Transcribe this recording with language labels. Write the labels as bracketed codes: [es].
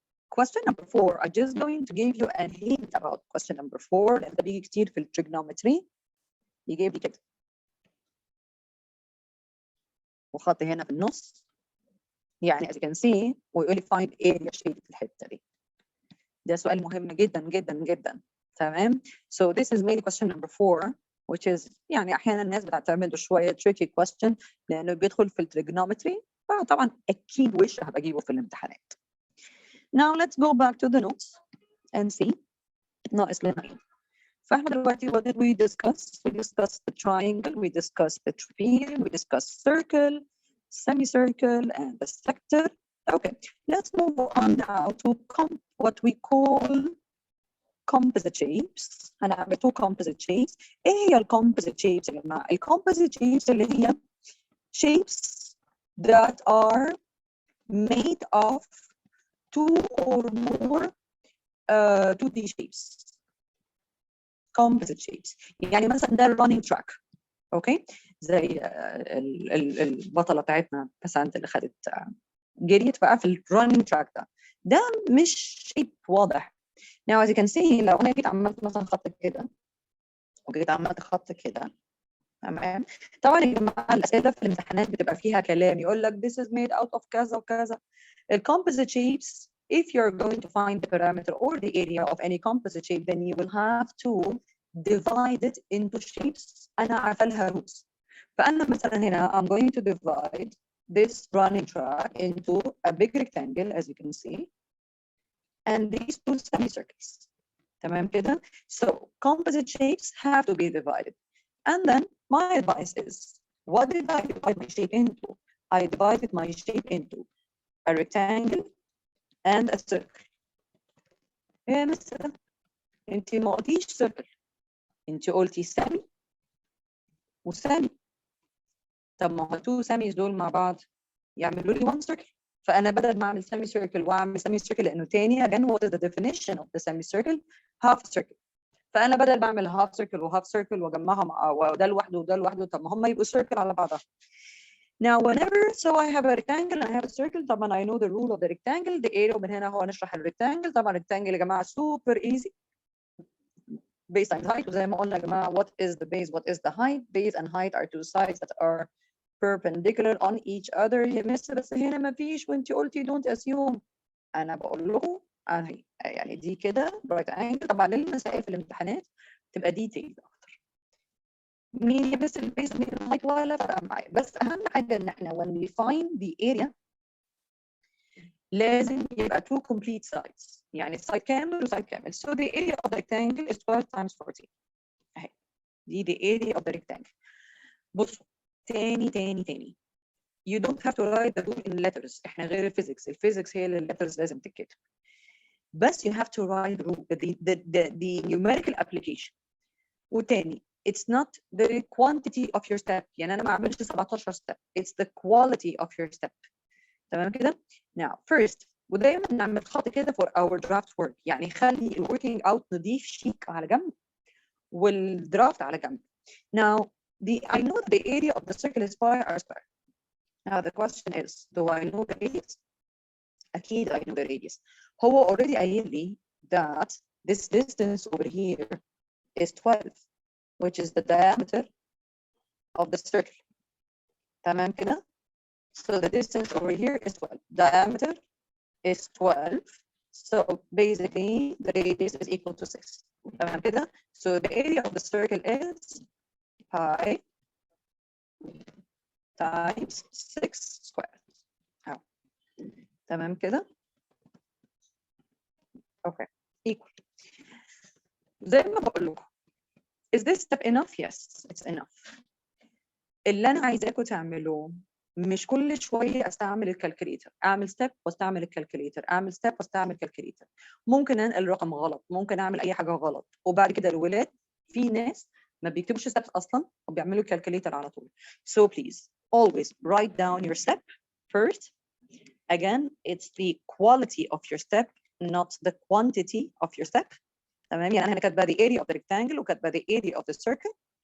[en] Question number 4, I'm just going to give you a hint about question number 4 [ar] لأن ده بيجي كتير في التريجونومتري. يجيب لي كده. وخط هنا في النص. يعني [en] as you can see [ar] ويقول لي [en] find area shaded [ar] في الحتة دي. ده سؤال مهم جدا جدا جدا. تمام؟ [en] So this is mainly question number 4 which is [ar] يعني أحيانا الناس بتعتمد شوية [en] tricky question [ar] لأنه بيدخل في التريجونومتري فطبعا أكيد وش هبقى أجيبه في الامتحانات. [en] Now let's go back to the notes and see. [ar] ناقص لنا إيه؟ فاحنا دلوقتي [en] what did we discuss? We discussed the triangle, we discussed the trapezium, we discussed circle, semicircle, and the sector. Okay, let's move on now to what we call composite shapes. هنعمل 2 composite shapes. [ar] إيه هي [en] composite shapes يا جماعة؟ composite shapes [ar] اللي هي [en] shapes that are made of 2 or more 2D shapes. Composite shapes. [ar] يعني مثلا ده running track. اوكي زي البطله بتاعتنا بسنت اللي خدت جريت بقى في الرننج تراك ده مش شيب واضح. [en] Now as you can see [ar] لو انا جيت عملت مثلا خط كده وجيت عملت خط كده تمام. طبعا يا جماعه الاسئله في الامتحانات بتبقى فيها كلام يقول لك [en] this is made out of [ar] كذا وكذا. [en] الcomposite shapes if you're going to find the parameter or the area of any composite shape then you will have to divide it into shapes [ar] أنا عارفة لها [en] roots. [ar] فأنا مثلا هنا [en] I'm going to divide this running track into a big rectangle as you can see and these 2 semicircles. [ar] تمام كده? [en] So composite shapes have to be divided. And then my advice is, what did I divide my shape into? I divided my shape into a rectangle and a circle. [ar] يا مستر انت ما قلتيش [en] circle. [ar] انت قلتي سامي وسامي. طب ما هو 2 ساميز دول مع بعض يعملوا لي 1 circle. فانا بدل ما اعمل سيمي سيركل واعمل سيمي سيركل، لانه تاني again [en] what is the definition of the semicircle؟ half circle. [ar] فانا بدل ما اعمل half circle وهاف circle واجمعهم وده لوحده وده لوحده، طب ما هم يبقوا circle على بعضها. [en] Now whenever so I have a rectangle and I have a circle، طبعا I know the rule of the rectangle. [ar] the area ومن هنا هو نشرح الريكتانجل. [en] طبعا rectangle يا جماعه super easy. base times height، [ar] وزي ما قلنا يا جماعه [en] what is the base what is the height. base and height are two sides that are perpendicular on each other. [ar] يا مس بس هنا ما فيش وانت قلتي [en] don't assume. [ar] انا بقول لكم يعني دي كده [en] right angle. [ar] طبعا المسائل في الامتحانات تبقى ديتيل اكتر. مين يبس البيس مين الهايت ولا فرق معايا، بس اهم حاجه ان احنا [en] when we find the area [ar] لازم يبقى two complete sides، يعني side كامل وside كامل. [en] So the area of the rectangle is 12 times 14. [ar] اهي دي [en] the area of the rectangle. [ar] بصوا تاني [en] you don't have to write the rule in letters. [ar] احنا غير الفيزيكس هي اللي الليترز لازم تتكتب. [en] بس you have to write the numerical application. وتاني it's not the quantity of your step. [ar] يعني انا ما اعملش 17 step. [en] it's the quality of your step. تمام كده؟ now first [ar] ودايما نعمل خط كده [en] for our draft work. [ar] يعني خلي ال working out نضيف شيك على جنب والدرافت على جنب. [en] now I know the area of the circle is pi r square. Now the question is, do I know the radius? أكيد I know the radius. هو already [ar] قايل لي [en] that this distance over here is 12, which is the diameter of the circle. تمام كده؟ So the distance over here is 12. Diameter is 12. So basically the radius is equal to 6. تمام كده؟ So the area of the circle is pi times 6 squared. تمام كده؟ Okay. Equal. زي ما بقول لكم. Is this step enough? Yes, it's enough. [ar] اللي أنا عايزاكم تعملوه مش كل شوية أستعمل الكالكوليتر، أعمل ستيب واستعمل الكالكوليتر، أعمل ستيب واستعمل الكالكوليتر. ممكن أنقل رقم غلط، ممكن أعمل أي حاجة غلط، وبعد كده الولاد في ناس ما بيكتبوش ستيبس أصلا وبيعملوا الكالكوليتر على طول. [en] So please always write down your step first. Again, it's the quality of your step, not the quantity of your step. [ar] تمام؟ يعني أنا كاتبة [en] the area of the rectangle [ar] وكاتبة [en] the area of the circle.